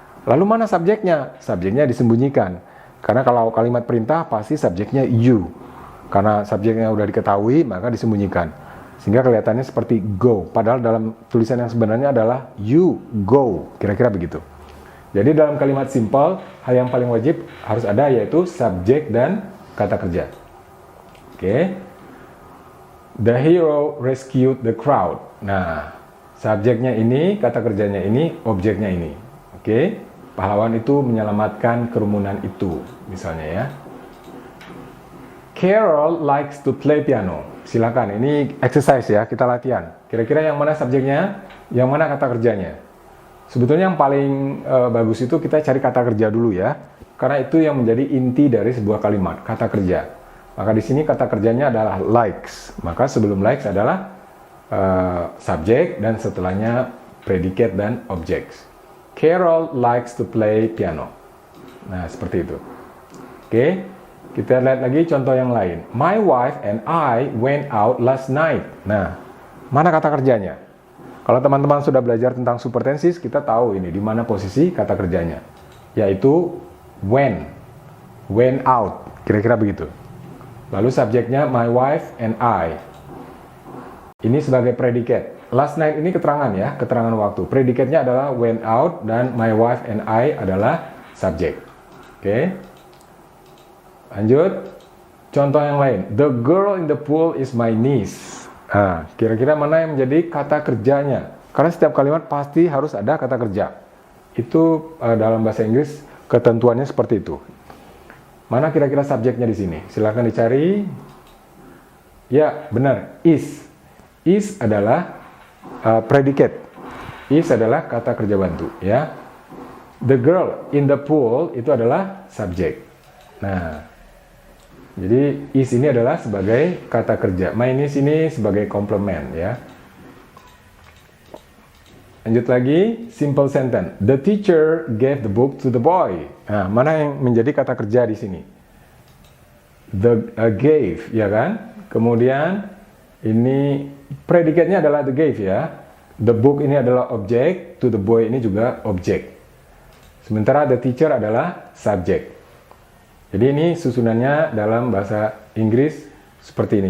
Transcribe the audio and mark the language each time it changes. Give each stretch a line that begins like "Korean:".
Indonesian: Lalu mana subjeknya? Subjeknya disembunyikan. Karena kalau kalimat perintah pasti subjeknya you. Karena subjeknya udah diketahui maka disembunyikan. Sehingga kelihatannya seperti go, padahal dalam tulisan yang sebenarnya adalah you go, kira-kira begitu. Jadi dalam kalimat simple, hal yang paling wajib harus ada yaitu subjek dan kata kerja. Oke.
English: The hero rescued the crowd.
Indonesian: Nah, subjeknya ini, kata kerjanya ini, objeknya ini. Oke. Pahlawan itu menyelamatkan kerumunan itu, misalnya ya.
English: Carol likes to play piano.
Indonesian: Silakan, ini exercise ya, kita latihan. Kira-kira yang mana subjeknya, yang mana kata kerjanya? Sebetulnya yang paling bagus itu kita cari kata kerja dulu ya, karena itu yang menjadi inti dari sebuah kalimat, kata kerja. Maka di sini kata kerjanya adalah likes. Maka sebelum likes adalah subjek dan setelahnya predicate dan objects.
English: Carol likes to play piano.
Indonesian: Nah, seperti itu. Oke, kita lihat lagi contoh yang lain.
English: My wife and I went out last night.
Indonesian: Nah, mana kata kerjanya? Kalau teman-teman sudah belajar tentang super tenses, kita tahu ini di mana posisi kata kerjanya, yaitu
English: went out,
Indonesian: kira-kira begitu. Lalu subjeknya
English: my wife and I.
Indonesian: Ini sebagai predicate. Last night ini keterangan ya, keterangan waktu. Predicate-nya adalah
English: went out
Indonesian: dan
English: my wife and I
Indonesian: adalah subjek. Oke. Lanjut. Contoh yang lain.
English: The girl in the pool is my niece.
Indonesian: Nah, kira-kira mana yang menjadi kata kerjanya? Karena setiap kalimat pasti harus ada kata kerja. Itu dalam bahasa Inggris ketentuannya seperti itu. Mana kira-kira subjeknya di sini? Silakan dicari. Ya, benar. Is. Is adalah predicate. Is adalah kata kerja bantu, ya.
English: The girl in the pool
Indonesian: itu adalah subjek. Nah, jadi is ini adalah sebagai kata kerja. My niece ini sebagai komplement ya. Lanjut lagi, simple sentence.
English: The teacher gave the book to the boy.
Indonesian: Nah, mana yang menjadi kata kerja di sini? The gave, ya kan? Kemudian ini predikatnya adalah the gave ya.
English: The book
Indonesian: ini adalah objek,
English: to the boy
Indonesian: ini juga objek. Sementara
English: the teacher
Indonesian: adalah subjek. Jadi ini susunannya dalam bahasa Inggris seperti ini.